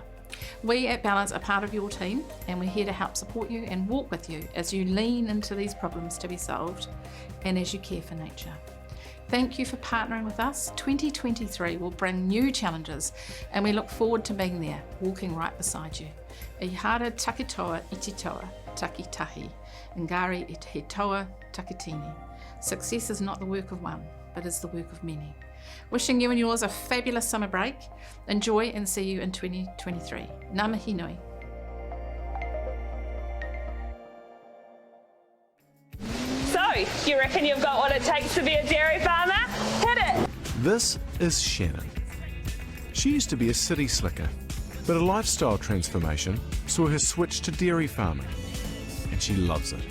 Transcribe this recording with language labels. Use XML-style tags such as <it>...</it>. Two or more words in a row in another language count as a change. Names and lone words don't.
<en>We at Balance are part of your team, and we're here to help support you and walk with you as you lean into these problems to be solved and as you care for nature. Thank you for partnering with us. 2023 will bring new challenges, and we look forward to being there, walking right beside you.</en> <mi>I hara takitoa iti toa, takitahi, engari it he toa takitini.</mi> <en>Success is not the work of one, but is the work of many. Wishing you and yours a fabulous summer break. Enjoy and see you in 2023.</en> <mi>Ngā mihi nui.</mi> <en>So, you reckon you've got what it takes to be a dairy farmer? Hit it! This is Shannon. She used to be a city slicker, but a lifestyle transformation saw her switch to dairy farming, and she loves it.</en>